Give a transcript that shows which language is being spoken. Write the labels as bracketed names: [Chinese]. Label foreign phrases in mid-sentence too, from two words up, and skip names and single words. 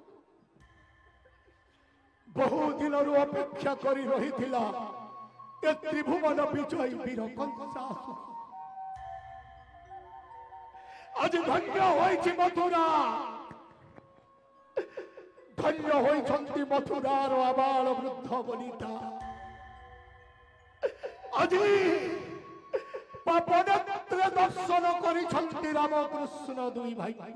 [Odia] ବହୁ ଦିନରୁ ଅପେକ୍ଷା କରି ରହିଥିଲା ଏ ତ୍ରିଭୁବନ ବିଜୟୀ ବୀର କଂସ। ଆଜି ଧନ୍ୟ ହୋଇଛି ମଥୁରା ଧନ୍ୟ ହୋଇଛନ୍ତି ମଥୁରାର ଆବାଳ ବୃଦ୍ଧ ବନିତା ଆଜି ପାପନେତ୍ର ଦର୍ଶନ କରିଛନ୍ତି ରାମକୃଷ୍ଣ ଦୁଇ ଭାଇ